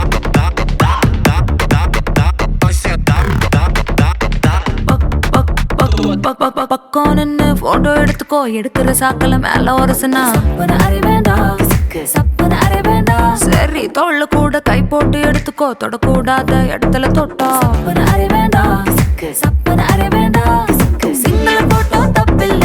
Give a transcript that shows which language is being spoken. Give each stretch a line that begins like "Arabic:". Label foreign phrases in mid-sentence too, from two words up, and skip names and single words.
Portuguese: dá, dá, dá, dá, dá, vai sentar, dá, dá, dá.
Tamil: பக்கம் நின்னு போட்டோ எடுத்துக்கோ எடுக்கிற சாக்கல மேல ஒரசுனா சப்பன அரைவேண்டா சப்பன அரைவேண்டா சரி தோல்ல கூட கை போட்டு எடுத்துக்கோ தொடக்கூடாத இடத்துல தொட்டா சப்பன அரைவேண்டா சப்பன அரைவேண்டா
English: single photo
Tamil: தப்பில்ல